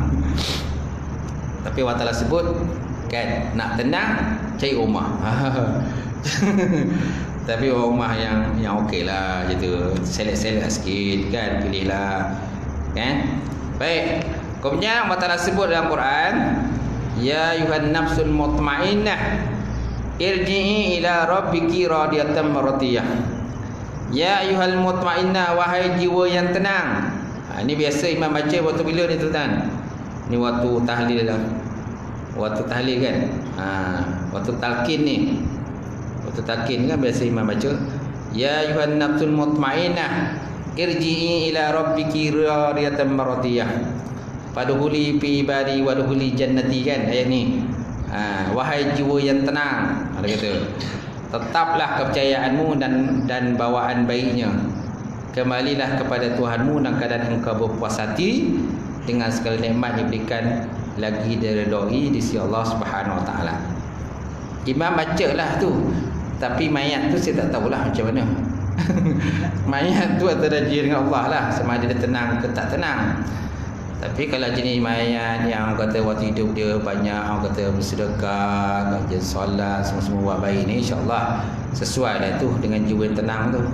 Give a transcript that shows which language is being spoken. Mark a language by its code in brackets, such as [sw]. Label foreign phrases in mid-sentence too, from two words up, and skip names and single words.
[ms] Tapi Allah Ta'ala sebut kan, nak tenang cari rumah. Tapi rumah yang okey lah gitu. Select sikit kan, pilihlah kan. Baik. Kemudian Allah Ta'ala sebut dalam Quran, [ar] يَا أَيَّتُهَا النَّفْسُ الْمُطْمَئِنَّةُ ارْجِعِي إِلَى رَبِّكِ رَاضِيَةً مَرْضِيَّةً. يَا أَيَّتُهَا الْمُطْمَئِنَّةُ, [ms] wahai jiwa yang tenang. Ini biasa imam baca waktu bila ni tuan-tuan? Ni waktu tahlil lah. Waktu tahlil kan. Waktu talqin ni. Waktu talqin kan biasa imam baca, [ar] يَا أَيَّتُهَا النَّفْسُ الْمُطْمَئِنَّةُ ارْجِعِي إِلَى رَبِّكِ رَاضِيَةً مَرْضِيَّةً. فَادْخُلِي فِي عِبَادِي وَادْخُلِي جَنَّتِي [ms] kan ayat ni. Wahai jiwa yang tenang, ada kata, tetaplah kepercayaanmu dan bawaan baiknya. Kembalilah kepada Tuhanmu dalam keadaan engkau berpuas hati dengan segala nikmat yang diberikan lagi diredai di sisi Allah [ar] سُبْحَانَهُ وَتَعَالَى. [ms] Imam bacalah tu, tapi mayat tu saya tak tahulah macam mana. Mayat tu antara dia dengan Allah lah, sama ada dia tenang ke tak tenang. Tapi kalau jenis mayat yang kata waktu hidup dia banyak, orang kata bersedekah, rajin solat, semua buat baik ni, insya-Allah sesuai dah tu dengan jiwa yang tenang tu.